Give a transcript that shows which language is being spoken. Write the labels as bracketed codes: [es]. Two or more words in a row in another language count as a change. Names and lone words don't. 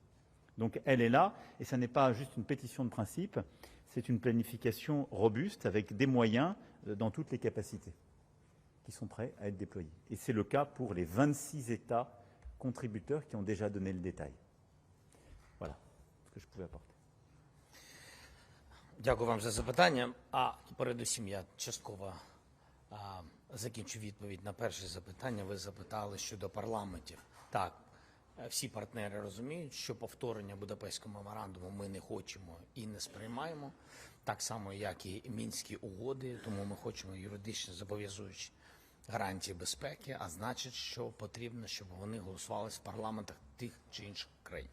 [fr] Donc elle est là, et ce n'est pas juste une pétition de principe, c'est une planification robuste avec des moyens dans toutes les capacités qui sont prêts à être déployés. Et c'est le cas pour les 26 États contributeurs qui ont déjà donné le détail. Voilà ce que je pouvais apporter. [uk] Дякую вам за запитання. А передусім я частково закінчу відповідь на перше запитання. Ви запитали щодо парламентів. Так, всі партнери розуміють, що повторення Будапештського меморандуму ми не хочемо і не сприймаємо, так само, як і Мінські угоди, тому ми хочемо юридично зобов'язуючі гарантії безпеки, а значить, що потрібно, щоб вони голосували в парламентах тих чи інших країн.